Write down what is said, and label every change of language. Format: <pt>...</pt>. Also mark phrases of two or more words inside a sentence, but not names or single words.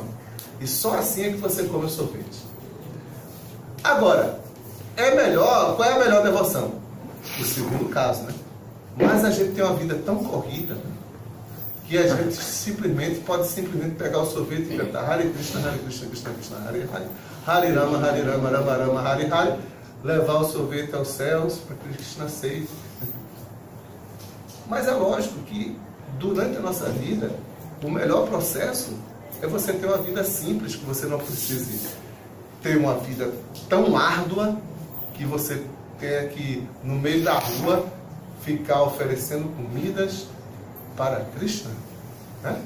<pt>E só assim é que você come o sorvete. Agora, qual é a melhor devoção? O segundo caso, né? Mas a gente tem uma vida tão corrida, né, que a gente pode pegar o sorvete e cantar</pt> <sa>Hare Krishna, Krishna Krishna, Hare Hare, Hare Rama, Rama Rama, Hare Hare,</sa> <pt>levar o sorvete aos céus para que Krishna aceite. Mas é lógico que durante a nossa vida, o melhor processo é você ter uma vida simples, que você não precise ter uma vida tão árdua que você tenha que, no meio da rua, ficar oferecendo comidas para Krishna, né?</pt>